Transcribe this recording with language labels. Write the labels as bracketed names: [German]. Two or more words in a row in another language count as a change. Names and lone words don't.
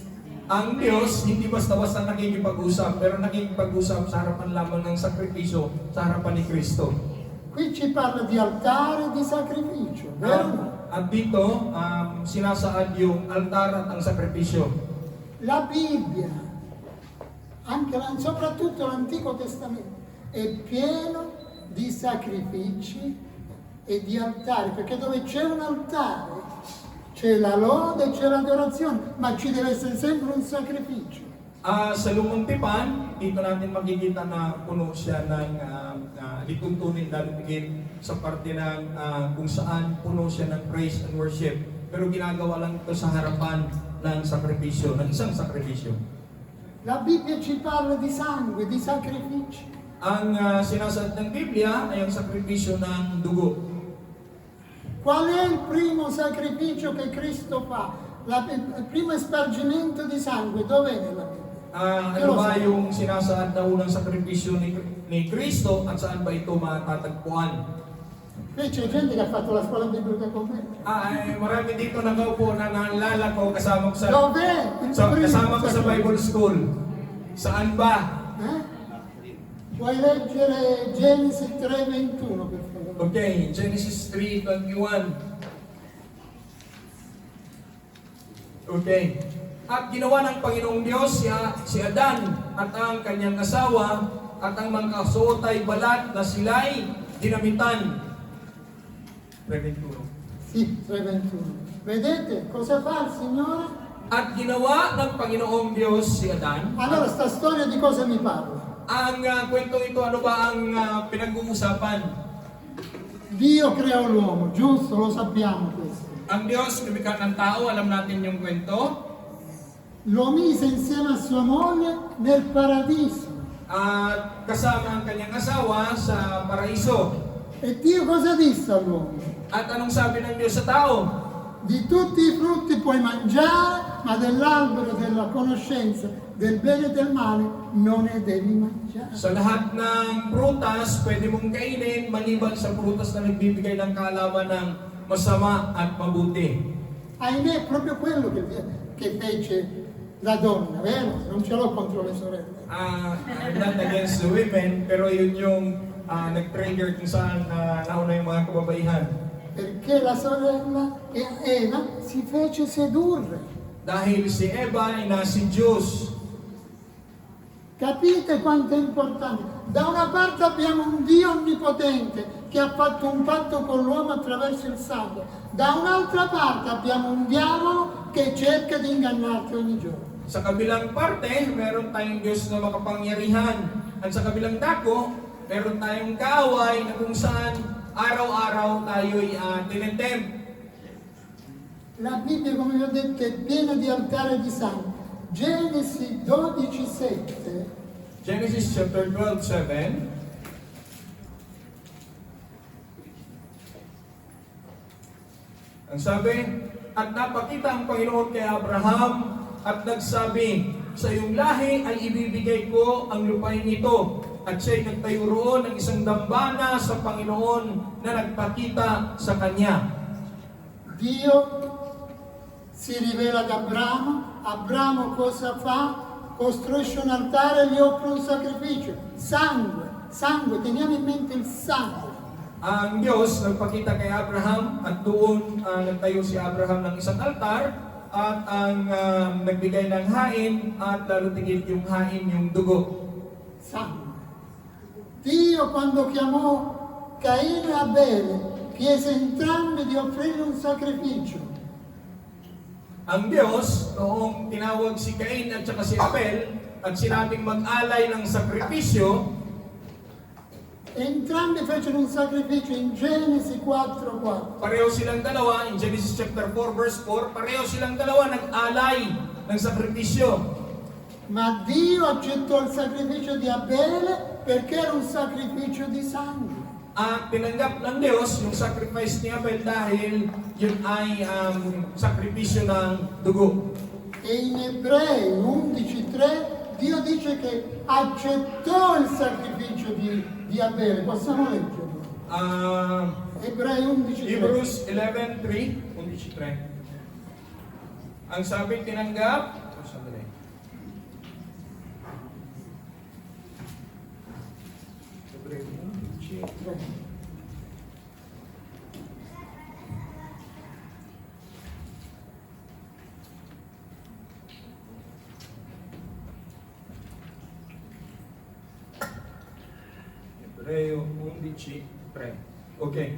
[Filipino] Ang Diyos, hindi basta-basta nakikipag-usap, pero nakikipag-usap sa harapan lamang ng sakripisyo sa harapan ni Kristo. [Italian] Qui ci parla di altare e di sacrificio, vero? [Filipino] At dito, sinasaad yung altar at ang sakripisyo. [Italian] La Bibbia, soprattutto l'Antico Testamento, è pieno di sacrifici e di altari, perché dove c'è un altare c'è la lode e c'è l'adorazione, ma ci deve essere sempre un sacrificio. [Filipino] Sa lumang tipan, dito natin makikita na puno siya ng lituntunin dalugin sa parte ng kung saan puno siya ng [English] praise and worship. [Filipino] Pero ginagawa lang ito sa harapan ng sakripisyo, ng isang sakripisyo. [Italian] La Bibbia ci parla di sangue, di sacrifici. [Filipino] Ang sinasaad ng Biblia ay ang sakripisyo ng dugo. [Italian] Qual è il primo sacrificio che Cristo fa? Il primo spargimento di sangue, dov'è nella Bibbia? [Filipino] Ano ba yung sinasaad na unang sakripisyo ni Kristo at saan ba ito matatagpuan? [Italian] Qui c'è gente che ha fatto la scuola biblica con me. [Filipino] Marami dito nakaupo na naalala ko kasama ko sa [Italian] Dov'è il primo [Filipino] kasama ko sa [Italian] sacrificio? [English] Bible School. [Filipino] Saan ba? [Italian] Puoi leggere Genesi 3:21 per favore. [English] Okay, Genesis 3:21. Okay. [Filipino] At ginawa ng Panginoong Diyos si Adan at ang kanyang asawa at ang mga kasuot ay balat na sila'y dinamitan. 3:21. [Italian] Sì, 3:21. Vedete cosa fa il Signore? [Filipino] At ginawa ng Panginoong Diyos si Adan. [Italian] Allora sta storia di cosa mi parla? [Filipino] Ang kwentong ito, ano ba ang pinag-uusapan? [Italian] Dio creò l'uomo, giusto? Lo sappiamo questo. [Filipino] Ang Diyos, lumikha ng tao, alam natin yung kwento. [Italian] lo mise insieme a sua moglie nel paradiso. [Filipino] At kasama ang kanyang asawa sa paraiso. [Italian] E Dio cosa disse all'uomo? [Filipino] At anong sabi ng Diyos sa tao? [Italian] Di tutti i frutti puoi mangiare, ma dell'albero della conoscenza del bene e del male non ne devi mangiare. [Filipino] Sa lahat ng prutas, pwede mong kainin maliban sa prutas na nagbibigay ng kaalaman ng masama at mabuti. [Italian] Ahimè, è proprio quello che fece la donna, vero? Non ce l'ho contro le sorelle. [English] I'm not against the women, [Filipino] pero yun yung nag-trigger kung saan nauna yung mga kababaihan. [Italian] Perché la sorella Eva si fece sedurre. [Filipino] Dahil si Eva ay nasi Diyos. [Italian] Capite quanto è importante? Da una parte abbiamo un Dio onnipotente che ha fatto un patto con l'uomo attraverso il sangue. Da un'altra parte abbiamo un diavolo che cerca di ingannarti ogni giorno. [Filipino] Sa kabilang parte, meron tayong Diyos na makapangyarihan. At sa kabilang dako, meron tayong kaaway na kung saan araw-araw tayo'y tinetempt. [Italian] La Bibbia, come vi ho detto, è piena di altare di sangue. Genesi 12:7. [English] Genesis chapter 12:7. [Filipino] Ang sabi, at napakita ang Panginoon kay Abraham at nagsabi, sa iyong lahi ay ibibigay ko ang lupain ito. At siya'y nagtayo roon ng isang dambana sa Panginoon na nagpakita sa kanya. [Italian] Dio si rivela ad Abramo. Abramo cosa fa? Costruisce un altare e gli offre un sacrificio. Sangue, teniamo in mente il sangue. [Filipino] Ang Diyos nagpakita kay Abraham at doon nagtayo si Abraham ng isang altar at ang nagbigay ng hain at lalo tigit yung hain yung dugo. [Italian] Sangue. Dio quando chiamò Caino e Abele chiese entrambi di offrire un sacrificio. [Filipino] Ang Diyos, noong tinawag si Cain at saka si Abel at sinabing mag-alay ng sakripisyo, [Italian] Entrambi fecero un sacrificio in Genesi 4:4. [Filipino] pareho silang dalawa, [English] in Genesis chapter 4 verse 4, [Filipino] pareho silang dalawa nag-alay ng sakripisyo. [Italian] Ma Dio accettò il sacrificio di Abele perché era un sacrificio di sangue. [Filipino] At tinanggap ng Diyos yung sacrifice ni Abel dahil yun ay sakripisyo ng dugo. [Italian] E in Ebrei 11:3 Dio dice che accettò il sacrificio di Abele. Possiamo leggerlo? Ebrei 11:3. [English] Hebrews 11:3, 11:3. [Filipino] Ang sabi tinanggap, sandali. Hebreo 11:3. Hebreo 11:3. Okay.